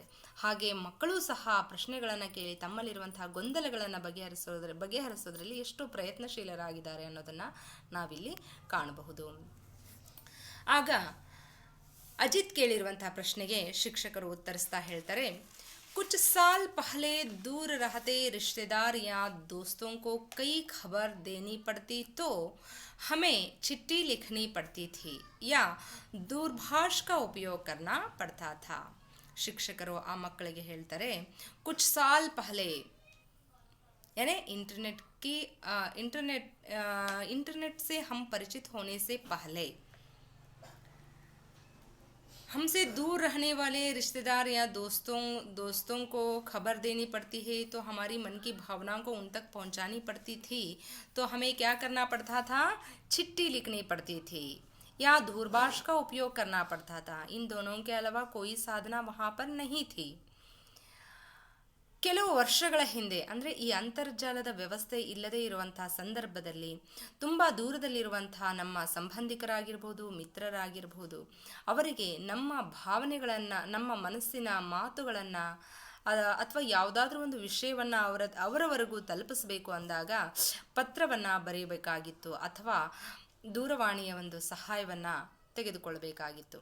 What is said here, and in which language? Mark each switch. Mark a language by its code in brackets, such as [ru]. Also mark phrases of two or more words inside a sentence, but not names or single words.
[kn] ಹಾಗೆ ಮಕ್ಕಳು ಸಹ ಪ್ರಶ್ನೆಗಳನ್ನು ಕೇಳಿ ತಮ್ಮಲ್ಲಿರುವಂತಹ ಗೊಂದಲಗಳನ್ನು ಬಗೆಹರಿಸೋದ್ರಲ್ಲಿ ಎಷ್ಟು ಪ್ರಯತ್ನಶೀಲರಾಗಿದ್ದಾರೆ ಅನ್ನೋದನ್ನು ನಾವಿಲ್ಲಿ ಕಾಣಬಹುದು. ಆಗ ಅಜಿತ್ ಕೇಳಿರುವಂತಹ ಪ್ರಶ್ನೆಗೆ ಶಿಕ್ಷಕರು ಉತ್ತರಿಸ್ತಾ ಹೇಳ್ತಾರೆ, [hi] कुछ साल पहले दूर रहते रिश्तेदार या दोस्तों को कई खबर देनी पड़ती तो हमें चिट्ठी लिखनी पड़ती थी या दूरभाष का उपयोग करना पड़ता था. [kn] ಶಿಕ್ಷಕರು ಆ ಮಕ್ಕಳಿಗೆ ಹೇಳ್ತಾರೆ, [hi] कुछ साल पहले यानी इंटरनेट से हम परिचित होने से पहले हमसे दूर रहने वाले रिश्तेदार या दोस्तों को खबर देनी पड़ती है तो हमारी मन की भावनाओं को उन तक पहुंचानी पड़ती थी. तो हमें क्या करना पड़ता था? चिट्ठी लिखनी पड़ती थी या दूरभाष का उपयोग करना पड़ता था. इन दोनों के अलावा कोई साधना वहाँ पर नहीं थी. [kn] ಕೆಲವು ವರ್ಷಗಳ ಹಿಂದೆ ಅಂದರೆ ಈ ಅಂತರ್ಜಾಲದ ವ್ಯವಸ್ಥೆ ಇಲ್ಲದೇ ಇರುವಂತಹ ಸಂದರ್ಭದಲ್ಲಿ ತುಂಬ ದೂರದಲ್ಲಿರುವಂತಹ ನಮ್ಮ ಸಂಬಂಧಿಕರಾಗಿರ್ಬೋದು, ಮಿತ್ರರಾಗಿರ್ಬೋದು, ಅವರಿಗೆ ನಮ್ಮ ಭಾವನೆಗಳನ್ನು, ನಮ್ಮ ಮನಸ್ಸಿನ ಮಾತುಗಳನ್ನು ಅಥವಾ ಯಾವುದಾದ್ರೂ ಒಂದು ವಿಷಯವನ್ನು ಅವರವರೆಗೂ ತಲುಪಿಸಬೇಕು ಅಂದಾಗ ಪತ್ರವನ್ನು ಬರೆಯಬೇಕಾಗಿತ್ತು ಅಥವಾ ದೂರವಾಣಿಯ ಒಂದು ಸಹಾಯವನ್ನು ತೆಗೆದುಕೊಳ್ಳಬೇಕಾಗಿತ್ತು.